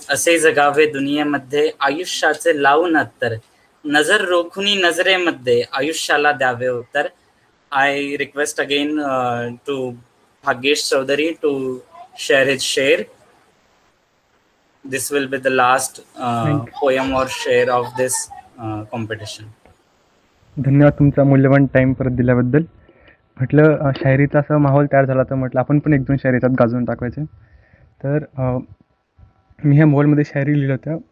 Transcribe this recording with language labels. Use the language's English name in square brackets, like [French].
[Marathi] असे जगावे दुनियेमध्ये, आयुष्याचे लावून अत्तर, नजर रोखुनी नजरेमध्ये, आयुष्याला द्यावे उत्तर. [English] I request again to Bhagyesh Chaudhary to share his share. This will be the last poem or share of this competition. [Marathi] धन्यवाद तुमचा मूल्यवान टाइम परत दिल्याबद्दल. म्हटलं शायरीचा असा माहोल तयार झाला तर म्हटलं आपण पण 1-2 शायरी त्यात गाजवून टाकायचे. तर मी ह्या माहोलमध्ये शायरी लिहिलं होत्या.